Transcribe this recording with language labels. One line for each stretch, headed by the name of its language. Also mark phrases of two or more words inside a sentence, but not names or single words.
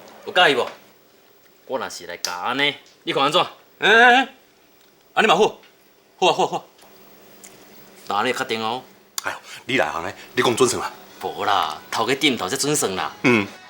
Min Nan Chinese: 有介意无？我若是来教安尼，你看安怎？安尼嘛好，好啊好啊好啊。那你确定哦？哎呦，你来行咧，你讲准算啊？无啦，头家点头才准算啦。嗯。